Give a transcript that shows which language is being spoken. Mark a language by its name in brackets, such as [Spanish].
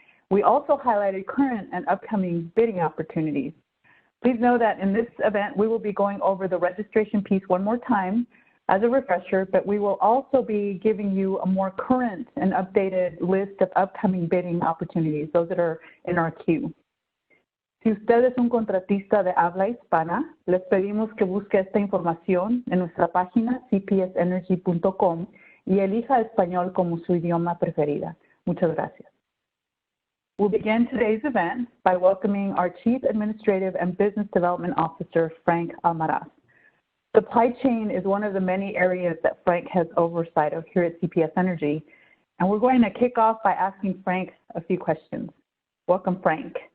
[English] We also highlighted current and upcoming bidding opportunities. Please know that in this event, we will be going over the registration piece one more time as a refresher, but we will also be giving you a more current and updated list of upcoming bidding opportunities, those that are in our queue. [Spanish] Si usted es un contratista de habla hispana, les pedimos que busque esta información en nuestra página cpsenergy.com y elija español como su idioma preferida. Muchas gracias. [English] We'll begin today's event by welcoming our Chief Administrative and Business Development Officer, Frank Almaraz. Supply chain is one of the many areas that Frank has oversight of here at CPS Energy, and we're going to kick off by asking Frank a few questions. Welcome, Frank.